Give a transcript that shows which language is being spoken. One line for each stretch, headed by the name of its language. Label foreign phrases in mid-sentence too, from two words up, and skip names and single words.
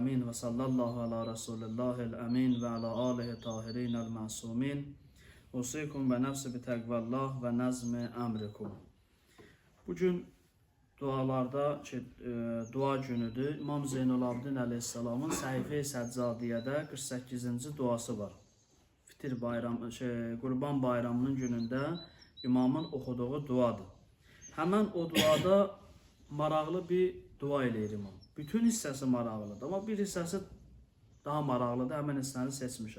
Arabic: وصلى الله على رسول الله الأمين وعلى آله الطاهرين المعصومين. أوصيكم ونفسي بتقوى الله ونظم أمركم.
Azerbaijani: Bugün dualarda dua günüdür. İmam Zeynulabdin Aleyhisselam'ın Səhifə-i Səccadiyyədə 48-ci duası var. Fitir bayramı, Qurban bayramının günündə imamın oxuduğu duadır. Həmən o duada maraqlı bir dua eləyir imam. Bütün hissəsi maraqlıdır, amma bir hissəsi daha maraqlıdır, həmən hissəni seçmişəm.